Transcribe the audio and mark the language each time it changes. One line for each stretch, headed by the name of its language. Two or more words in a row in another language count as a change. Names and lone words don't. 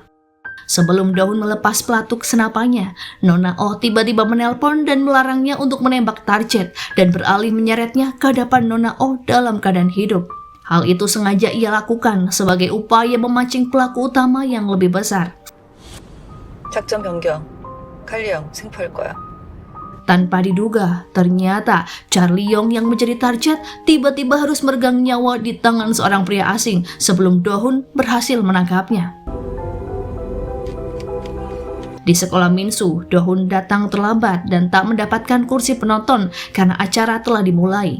Indonesian: Sebelum Do-hun melepas pelatuk senapannya, Nona Oh tiba-tiba menelpon dan melarangnya untuk menembak target dan beralih menyeretnya ke hadapan Nona Oh dalam keadaan hidup. Hal itu sengaja ia lakukan sebagai upaya memancing pelaku utama yang lebih besar.
Korean: 작전 변경. 칼리 형 생포할 거야.
Indonesian: Tanpa diduga, ternyata Charlie Yong yang menjadi target tiba-tiba harus meregang nyawa di tangan seorang pria asing sebelum Do-hun berhasil menangkapnya. Di sekolah Min-soo, Do-hun datang terlambat dan tak mendapatkan kursi penonton karena acara telah dimulai.